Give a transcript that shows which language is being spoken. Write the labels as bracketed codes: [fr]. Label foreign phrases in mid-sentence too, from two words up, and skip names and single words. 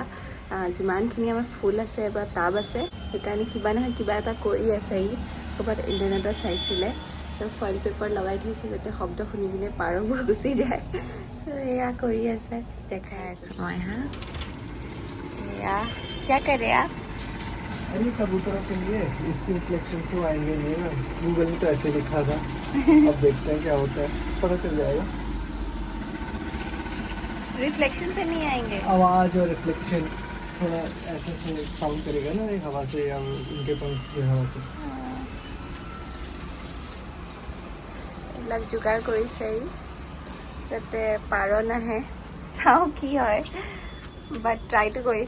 [as] যিমানখিনি আমাৰ ফুল আছে বা টাব আছে, সেইকাৰণে কিবা নহয় কিবা এটা কৰি আছে। ক'ৰবাত ইণ্টাৰনেটত চাইছিলে, [en] so foil paper [as] লগাই থৈছে যাতে শব্দ শুনি কিনে পাৰবোৰ গুচি যায়। চ' এয়া কৰি আছে, দেখাই আছোঁ মই। এয়া [hi] क्या कर रहे आप? अरे कबूतरों के लिए इसके रिफ्लेक्शन से आएंगे नहीं ना, गूगल में तो ऐसे लिखा था। अब देखते हैं क्या होता है, पता चल जाएगा। रिफ्लेक्शन से नहीं आएंगे, आवाज और रिफ्लेक्शन थोड़ा ऐसे से साउंड करेगा ना, एक हवा से या उनके पंख की हवा से। [as] এইবিলাক যোগাৰ কৰিছে যাতে পাৰ নাহে। চাওঁ কি হয়, [en] but tryটো [as] কৰিছে।